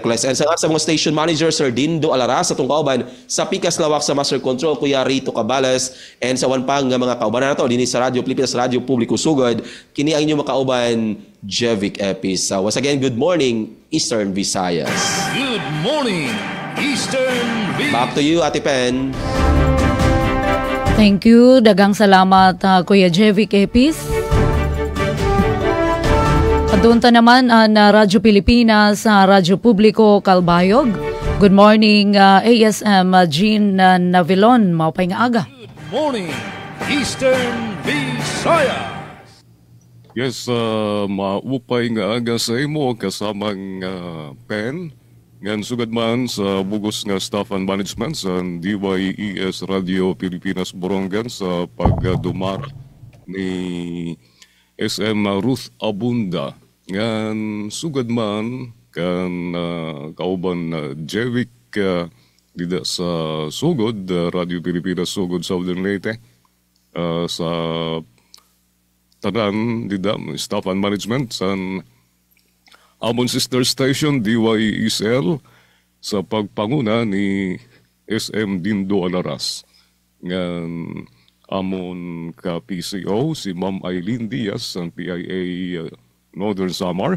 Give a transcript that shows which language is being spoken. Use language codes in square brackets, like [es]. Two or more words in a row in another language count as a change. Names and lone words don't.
[ceb] And sa mga station manager Sir Dindo Alaras sa tong kauban sa Pikas Lawak sa Master Control Kuya Rito Cabales and sa wan pang nga mga kauban nato dinhi sa Radyo Pilipinas sa Radyo Publiko sugod kini ang inyong makauban Jevic Epis. [en] Once again, good morning Eastern Visayas. Good morning, Eastern Visayas. Back to you, Ate Pen. Thank you. [war] Dagang salamat, Kuya Jevic Epis. Padunta naman ang Radyo Pilipinas sa Radyo Publiko Calbayog. [en] Good morning, ASM Jean Navilon. [war] Maupay nga aga. [en] Good morning, Eastern Visayas. [war] Yes, maupay nga aga sa imo kasamang Pen. Ngan sugad man sa bugos nga [en] staff and management [war] sa DYES Radio Pilipinas Borongan sa pagdumar ni SM Ruth Abunda. Ngan sugad man kan kauban Jevic dida sa sugod Radio Pilipinas sugod Southern Leyte sa tanan dida [en] staff and management [war] sa amon sister station DYESL sa pagpanguna ni SM Dindo Alaras. Ngan amon ka PCO si Ma'am Eileen Diaz ng PIA Northern Samar.